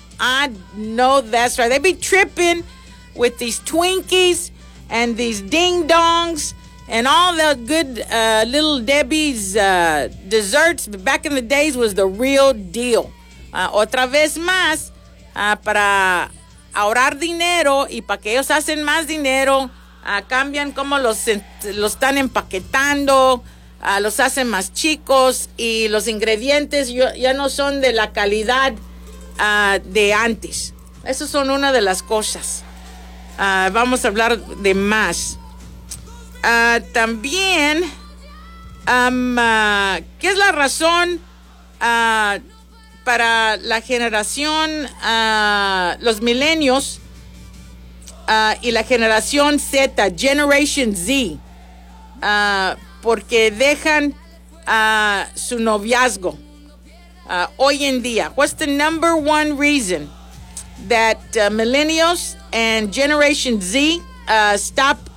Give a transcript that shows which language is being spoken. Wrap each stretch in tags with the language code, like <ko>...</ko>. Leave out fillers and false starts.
<en>They be tripping with these Twinkies and these Ding Dongs and all the good Little Debbie's desserts. Back in the days was the real deal.</en> <es>Otra vez más, para ahorrar dinero y para que ellos hacen más dinero, cambian cómo los están empaquetando, los hacen más chicos, y los ingredientes ya no son de la calidad de antes. Esas son una de las cosas. Vamos a hablar de más. También, ¿qué es la razón para la generación, los milenios, y la generación Z, Generation Z, porque dejan su noviazgo hoy en día?</es> <en>What's the number one reason that millennials and Generation Z stop</en>